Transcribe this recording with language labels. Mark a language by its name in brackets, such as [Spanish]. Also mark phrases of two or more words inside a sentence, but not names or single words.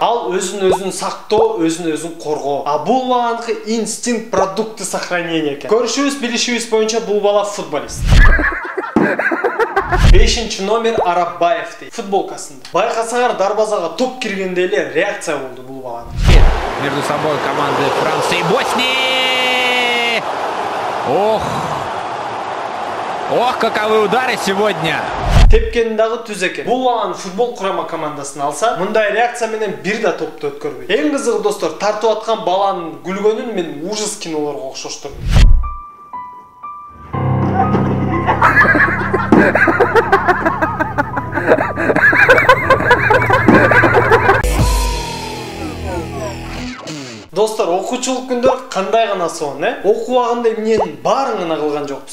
[Kyrgyz] Ал өзүн сактоо, өзүн коргоо. А бул баланыкы [Russian] инстинкт продукты сохранения [Kyrgyz] экен. Көрүшүбүз, билишибиз боюнча бул бала футболист. 5 номер Арабаев дейт футболкасында. Байкасаңар, дарбазага топ киргенде эле реакция болду бул баланын. [Russian] Между собой команды Франции и Боснии. Ох, каковы удары сегодня. [Kyrgyz] Тепкен дагы түз экен. Бул баланын футбол курама командасын алса, мындай реакция менен бир да топту өткөрбөйт. Эң кызыгы достор, тартып аткан баланын күлгөнүн мен ужас кинолорго окшоштурдум. Достор, окуучулук күндөр кандай гана сонун, Окуу убагында эмненин баарын гана кылган жокпуз.